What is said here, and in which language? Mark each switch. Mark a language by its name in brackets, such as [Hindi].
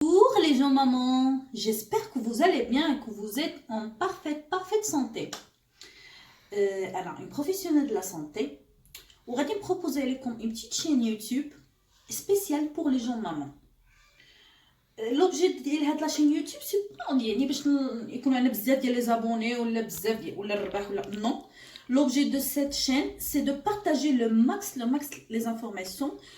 [French] Bonjour les gens maman, j'espère que vous allez bien et que vous êtes en parfaite santé. Alors, une professionnelle de la santé, on va te proposer une petite chaîne YouTube spéciale pour les gens maman. L'objet de la chaîne YouTube, c'est pas [Arabic] يعني باش يكون عندنا بزاف ديال [French] les abonnés [Arabic] ولا بزاف ديال ولا الربح ولا [French] non. L'objet de cette chaîne, c'est de partager le max les informations.